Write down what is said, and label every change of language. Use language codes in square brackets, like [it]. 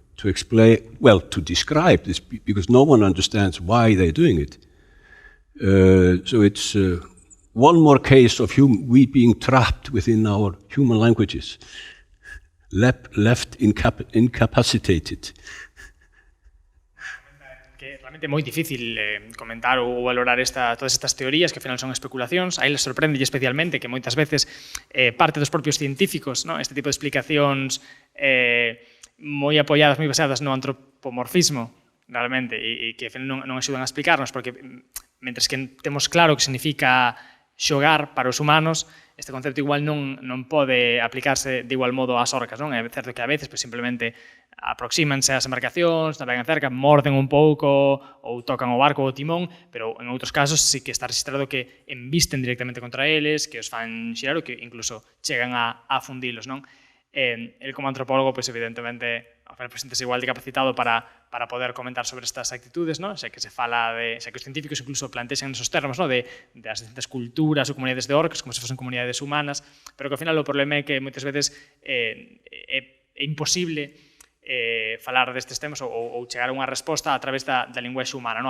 [en] to explain, well, to describe this, because no one understands why they're doing it. So it's one more case of we being trapped within our human languages, left incapacitated. [gl] Que realmente é moi difícil comentar ou valorar todas estas teorías que ao final son especulacións. Aí les sorprende especialmente que moitas veces parte dos propios científicos, ¿no? Este tipo de explicacións moi apoiadas, moi baseadas no antropomorfismo, realmente, e que ao final non axudan a explicarnos, porque mentres que temos claro que significa xogar para os humanos, este concepto igual non pode aplicarse de igual modo ás orcas, non? É certo que a veces simplemente aproxímanse ás embarcacións, navegan cerca, morden un pouco ou tocan o barco ou o timón, pero en outros casos sí que está registrado que embisten directamente contra eles, que os fan xirar ou que incluso chegan a fundilos, non? El como antropólogo, pues evidentemente, presentase igual de capacitado para poder comentar sobre estas actitudes, ¿no? Sei que se fala sei que os científicos incluso plantexan esos termos, ¿no? de as distintas culturas ou comunidades de orcas como se fosen comunidades humanas, pero que ao final o problema é que moitas veces é imposible falar destes temas ou chegar a unha resposta a través da linguaxe humana, ¿no?